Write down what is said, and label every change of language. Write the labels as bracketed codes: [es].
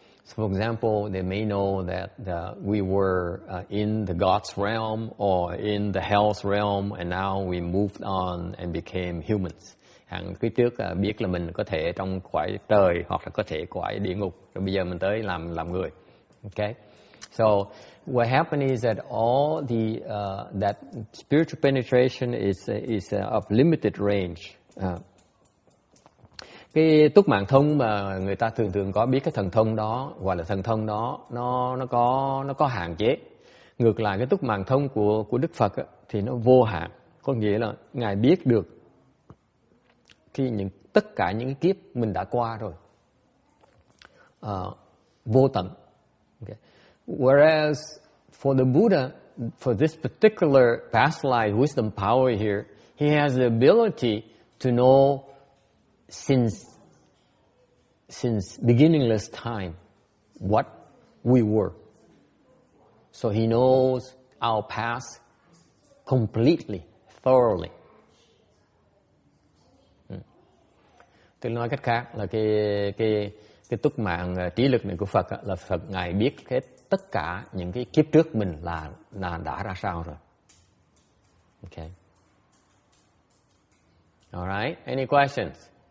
[en] So for example, they may know that we were in the God's realm or in the hell's realm, and now we moved on and became humans. [vi] Phía trước biết là mình có thể trong cõi trời hoặc là có thể cõi địa ngục, rồi bây giờ mình tới làm người. [en] Okay, so what happened is that all the that spiritual penetration is of limited range. [vi] Cái túc mạng thông mà người ta thường có biết, cái thần thông đó gọi là thần thông đó, nó có hạn chế. Ngược lại cái túc mạng thông của Đức Phật thì nó vô hạn, có nghĩa là Ngài biết được tất cả những kiếp mình đã qua rồi, vô tận. [en] Okay. Whereas for the Buddha, for this particular past life wisdom power here, he has the ability to know since beginningless time what we were. So he knows our past completely, thoroughly. [vi] Tôi nói cách khác là cái túc mạng trí lực này của Phật là Phật Ngài biết hết tất cả những cái kiếp trước mình là đã ra sao rồi. [en] Okay. All right. Any questions?